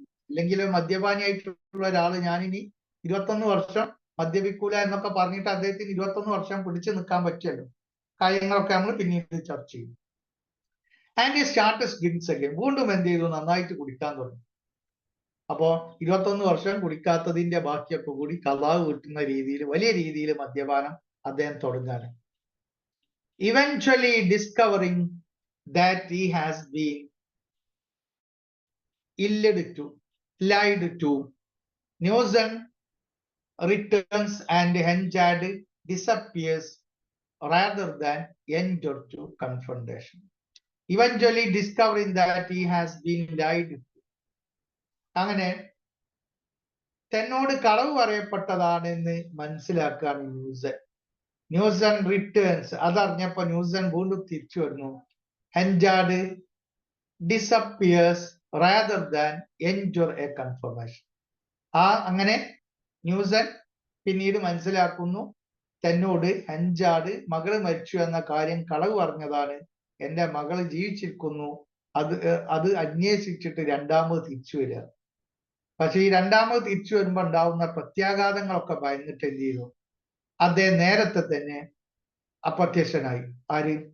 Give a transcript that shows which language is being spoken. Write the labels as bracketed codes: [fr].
[ml] അല്ലെങ്കിൽ മദ്യപാനിയായിട്ടുള്ള ഒരാള് ഞാനിനി 21 വർഷം മദ്യപിക്കൂല എന്നൊക്കെ പറഞ്ഞിട്ട് അദ്ദേഹത്തിന് 21 വർഷം പിടിച്ചു നിൽക്കാൻ പറ്റിയല്ലോ. കാര്യങ്ങളൊക്കെ നമ്മൾ പിന്നീട് ചർച്ച ചെയ്യും. [en] and ഈ starters drinks [ml] ഒക്കെ വീണ്ടും എന്ത് ചെയ്തു, നന്നായിട്ട് കുടിക്കാൻ തുടങ്ങി. അപ്പോ 21 വർഷം കുടിക്കാത്തതിന്റെ ബാക്കിയൊക്കെ കൂടി കള്ളാവ് കിട്ടുന്ന രീതിയിൽ വലിയ രീതിയിൽ മദ്യപാനം അദ്ദേഹം തുടങ്ങാണ്. [en] Eventually discovering that he has been lied to, Newson returns and Henchard disappears rather than enter to confrontation. Eventually discovering that he has been lied to. [ml] അങ്ങനെ തന്നോട് കളവ് പറയപ്പെട്ടതാണെന്ന് മനസ്സിലാക്കുകയാണ് ന്യൂസൺ റിട്ടേൺസ്. അതറിഞ്ഞപ്പോ ന്യൂസൺ വീണ്ടും തിരിച്ചു വരുന്നു. [en] Henchard disappears rather than enter a confirmation. [ml] അങ്ങനെ ന്യൂസൺ പിന്നീട് മനസ്സിലാക്കുന്നു തന്നോട് ഹെൻജാർഡ് മകള് മരിച്ചു എന്ന കാര്യം കളവ് പറഞ്ഞതാണ്, എന്റെ മകള് ജീവിച്ചിരിക്കുന്നു, അത് അന്വേഷിച്ചിട്ട് രണ്ടാമത് തിരിച്ചു വരിക. പക്ഷെ ഈ രണ്ടാമത് തിരിച്ചു വരുമ്പോ ഉണ്ടാവുന്ന പ്രത്യാഘാതങ്ങളൊക്കെ ഭയന്നിട്ട് എന്ത് ചെയ്തു, അദ്ദേഹം നേരത്തെ തന്നെ അപ്രത്യക്ഷനായി. ആര്?